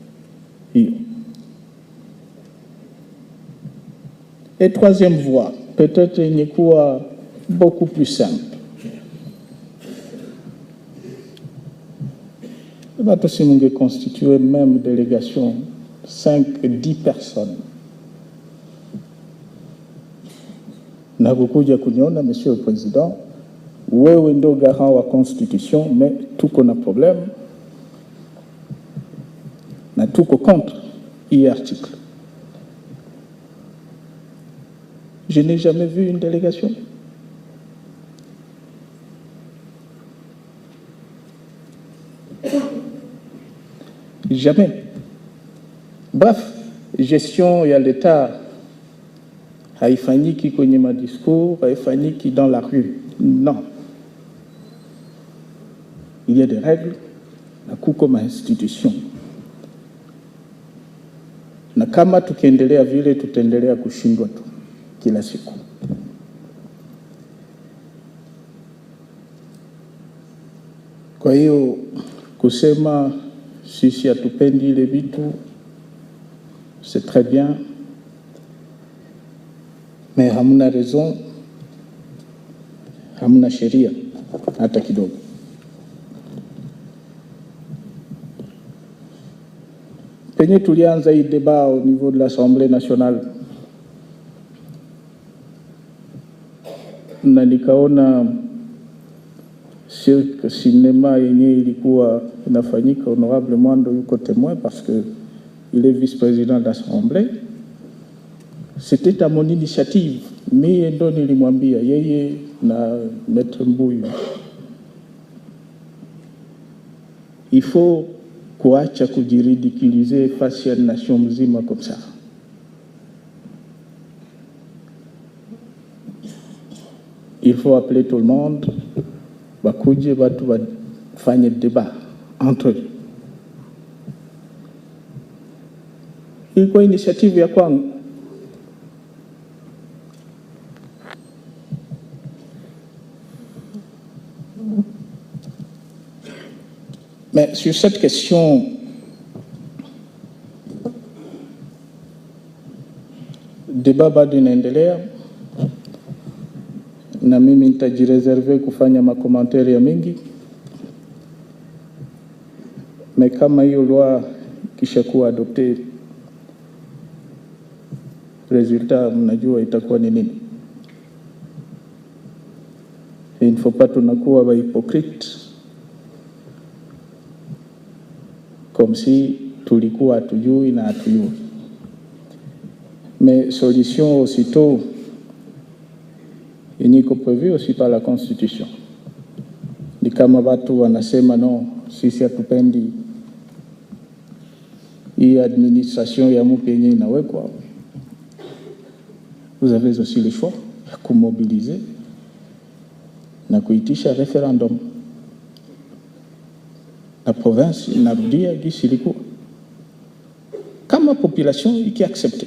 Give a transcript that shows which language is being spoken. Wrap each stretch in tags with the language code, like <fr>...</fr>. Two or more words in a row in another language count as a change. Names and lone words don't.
<fr>Et troisième voie, peut-être une quoi beaucoup plus simple. Il va aussi nous constituer même délégation 5-10 personnes.</fr> <sw>Nakukuja kuniona,</sw> <fr>Monsieur le Président,</fr> <sw>wewe ndio garant wa constitution, mais tuko na problème na tuko</sw> <fr>contre ce article. Je n'ai jamais vu une délégation. Jamais.</fr> <sw>Bref, gestion ya l'État haifanyiki kwenye madiscours, haifanyiki</sw> <fr>dans la rue.</fr> <sw>Non.</sw> <fr>Il y a des règles,</fr> <sw>na kuko ma institution. Na kama tukiendelea vile tutaendelea kushindwa tu kila siku. Kwa hiyo kusema sisi hatupendi ile vitu,</sw> <fr>c'est très bien, mais</fr> <sw>hamna raison, hamna sheria hata kidogo. Penye tulianza hii</sw> <fr>débat au niveau de l'Assemblée nationale,</fr> <sw>na nikaona</sw> <fr>cirque cinéma</fr> <sw>yenye ilikuwa inafanyika, honorable Mwando yuko témoin</sw> <fr>parce que il est vice-président de l'Assemblée. C'était à mon initiative,</fr> <sw>mimi ndo nilimwambia yeye na Maître Mbuyu,</sw> <fr>il faut</fr> <sw>kuacha kujiridikilize face ya nation mzima</sw> <fr>comme ça. Il faut appeler tout le monde,</fr> <sw>bakuje watu wafanye débat entre eux. Ilikuwa initiative ya kwangu.</sw> <fr>Mais sur cette question, débat</fr> <sw>bado inaendelea, na mimi nitajireserve kufanya makomentari ya mingi, mais kama hiyo loi kisha kuwa adopté, resultat mnajua itakuwa ni nini.</sw> <fr>Il ne faut pas</fr> <sw>tunakuwa ba hypocrite</sw> <fr>comme si</fr> <sw>tulikuwa hatujui na hatujui.</sw> <fr>Mais solution aussitôt iniko prévu aussi par la Constitution.</fr> <sw>Ni kama watu wanasema non, sisi hatupendi hii administration ya mpya yenye inawekwa.</sw> <fr>Vous avez aussi le choix</fr> <sw>ya kumobiliser na kuitisha referendum.</sw> <fr>La province</fr> <sw>inarudia gisi ilikuwa. Kama population iki accepte.</sw>